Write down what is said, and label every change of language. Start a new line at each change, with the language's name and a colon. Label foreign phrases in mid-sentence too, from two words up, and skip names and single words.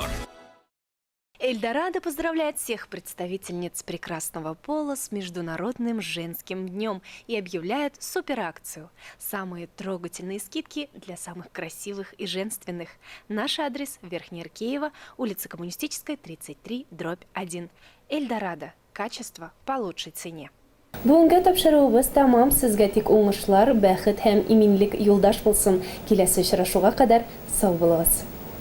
Russian: Эльдорадо поздравляет всех представительниц прекрасного пола с Международным женским днем и объявляет суперакцию. Самые трогательные скидки для самых красивых и женственных. Наш адрес – Верхний Иркеево, улица Коммунистическая, 33/1. Эльдорадо. Качество по лучшей цене.
Tatar: Бүгінгі тапшыруыбыз тамам, сезгә тик уңышлар, бәхет һәм иминлек юлдаш булсын. Киләсе очрашуга кадәр сау булыгыз.